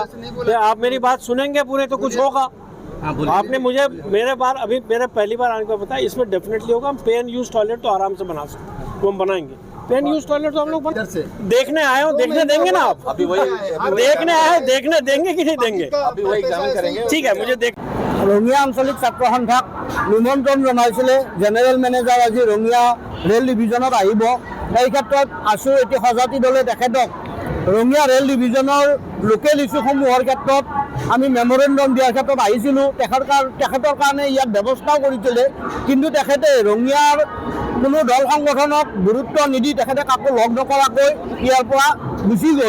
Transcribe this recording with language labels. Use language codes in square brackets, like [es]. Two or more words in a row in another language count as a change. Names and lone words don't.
[hi] आप मेरी बात सुनेंगे पूरे तो कुछ होगा। आपने मुझे मेरे पहली बार आने का बताया, इसमें डेफिनेटली होगा। हम [en] pay and use toilet [hi] तो आराम से बना सकते हैं, वो हम बनाएंगे। [en] pay and use toilet [hi] तो हम लोग देखने आए हो, देखने देंगे ना आप? अभी वही देखने आए, देखने देंगे कि नहीं देंगे? अभी वही एग्जामिन करेंगे। ठीक है, मुझे देख [as] रंगिया आंचलिक ছাত্ৰ সন্থাক নিমন্ত্ৰণ জনাইছিলে। জেনেৰেল মেনেজাৰ আজি ৰঙিয়া ৰেল ডিভিজনত আহিব। এই ক্ষেত্ৰত আছো এটি সজাতি দলে তেখেতক ৰঙিয়া ৰেল ডিভিজনৰ [en] local issuesসমূহৰ [as] ক্ষেত্ৰত আমি মেমৰেণ্ডাম দিয়াৰ ক্ষেত্ৰত আহিছিলোঁ। তেখেতৰ কাৰণে ইয়াত ব্যৱস্থাও কৰিছিলে, কিন্তু তেখেতে ৰঙিয়াৰ কোনো দল সংগঠনক গুৰুত্ব নিদি তেখেতে কাকো লগ নকৰাকৈ ইয়াৰ পৰা গুচি গ'ল।